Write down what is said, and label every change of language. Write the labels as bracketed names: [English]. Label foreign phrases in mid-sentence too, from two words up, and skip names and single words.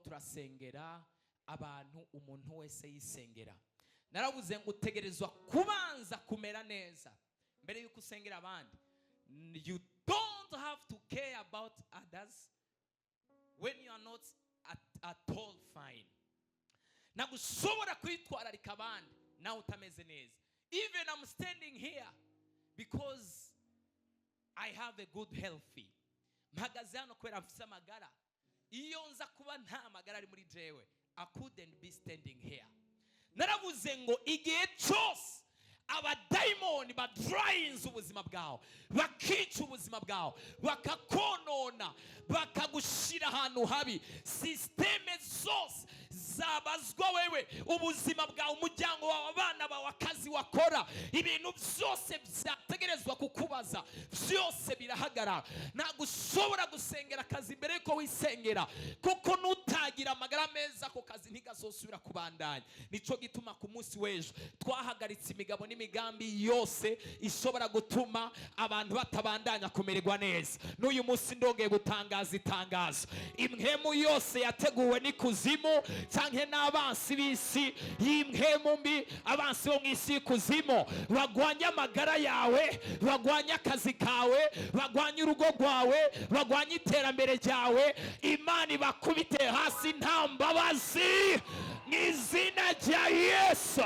[Rundi] turasengera abantu umuntu wese yisengera. Naravuze ngo utegerezwa kubanza kumera neza mbere yuko usengera abandi. [English] You don't have to care about others when you are not at all fine. [Rundi] Nagushobora kwitwararika abandi nawe utameze neza. [English] Even I'm standing here because I have a good healthy. [Rundi] Mpagaze hano kubera mfise amagara. Iyo nza kuba nta magara ari muri jewe, [English] I couldn't be standing here. [Rundi] Naravuze ngo igihe cyose abadayimoni badrayinze ubuzima bwawe, bakica ubuzima bwawe, bakakonona, bakagushira ahantu habi, systeme zose zabazwa wewe, ubuzima bwawe, umuryango wawe, abana bawe, akazi wakora, ibintu byose byategerezwa kukubaza, byose birahagarara. Ntabwo ushobora gusengera akazi mbere yuko wisengera, kuko nutagira amagara meza ako kazi ntigazosubira kubandanya. Nico gituma ku munsi w'ejo twahagaritse imigabo n'imigambi yose ishobora gutuma abantu batabandanya kumererwa neza. N'uyu munsi ndongeye gutangaza itangazo, imhemu yose yateguwe n'ikuzimu canke n'abansi b'isi y'imhemu mbi, abansi bo mw'isi y'ikuzimu bagwanya amagara yawe, bagwanya akazi kawe, bagwanya urugo rwawe, bagwanya iterambere ryawe, Imana ibakubite hasi nta mbabazi mw'izina rya Yesu.